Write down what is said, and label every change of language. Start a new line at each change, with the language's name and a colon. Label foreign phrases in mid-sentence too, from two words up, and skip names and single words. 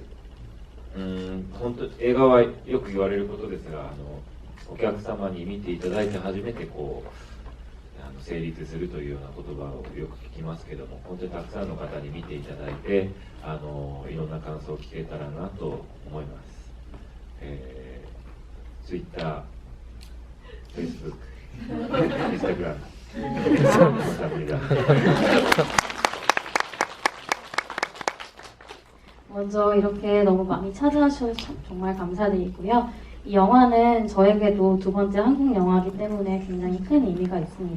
Japanese: 本当映画はよく言われることですがお客様に見ていただいて初めて成立するというような言葉をよく聞きますけども本当にたくさんの方に見ていただいていろんな感想を聞けたらなと思います。Twitter、Facebook、Instagram 감사합니다.
Korean: 먼저 이렇게 너무 많이 찾아주셔서 정말 감사드리고요. 이 영화는 저에게도 두 번째 한국 영화이기 때문에 굉장히 큰 의미가 있습니다.